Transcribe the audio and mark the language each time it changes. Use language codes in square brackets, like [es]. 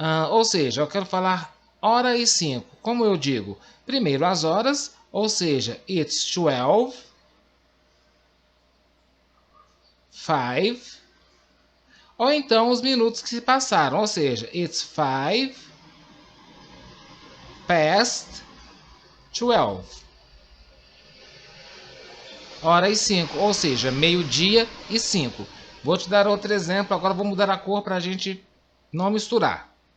[pt] Ou seja, eu quero falar hora e 5. Como eu digo? Primeiro as horas, ou seja, [en] it's 12, 5. [pt] Ou então os minutos que se passaram, ou seja, [en] it's 5 past 12. [pt] Hora e 5, ou seja, meio-dia e 5. Vou te dar outro exemplo, agora vou mudar a cor para a gente não misturar.